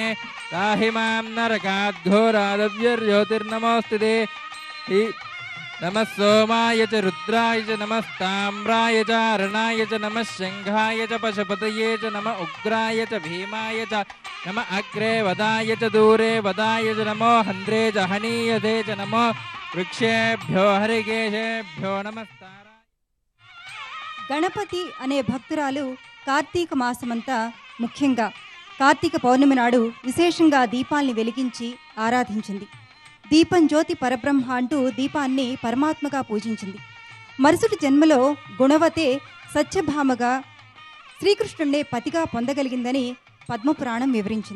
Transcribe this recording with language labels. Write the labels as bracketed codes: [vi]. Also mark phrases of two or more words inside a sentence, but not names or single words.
[sa] ताहि मां नरकाद्घोरादव्यर्ज्योतिर्नमोऽस्तु ते नमः सोमाय च रुद्राय च नमस्ताम्राय च अरणाय च नमः शङ्खाय च पशुपतये च नमः उग्राय च भीमाय च नमः अग्रे वदाय च दूरे वदाय च नमो हन्त्रे च हनीयते च नमो वृक्षेभ्यो हरिकेशेभ्यो नमस्ताराय [te] గణపతి అనే భక్తురాలు కార్తీక మాసమంతా ముఖ్యంగా కార్తీక పౌర్ణమి నాడు విశేషంగా దీపాల్ని వెలిగించి ఆరాధించింది. దీపం జ్యోతి పరబ్రహ్మ అంటూ దీపాన్ని పరమాత్మగా పూజించింది. మరుసటి జన్మలో గుణవతే సత్యభామగా శ్రీకృష్ణుడే పతిగా పొందగలిగిందని పద్మపురాణం వివరించింది.